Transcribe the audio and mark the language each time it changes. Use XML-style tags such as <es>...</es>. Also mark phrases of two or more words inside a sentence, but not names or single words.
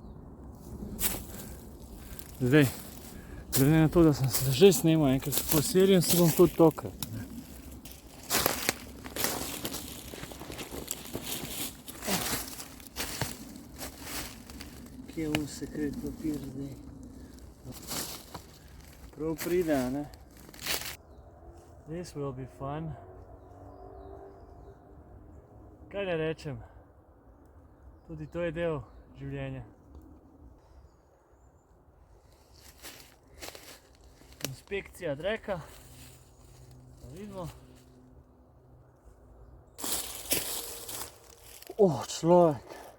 <sl>Zdaj, glede na to, da sem se že snemal enkrat po serijo, se bom tudi tokrat. Kje je sekret papir zdaj? Prav pride, a ne?</sl> <en>This will be fun.</en> <sl>Kaj ne rečem? Tudi to je del življenja. Inspekcija dreka. Da vidimo. Človek.</sl>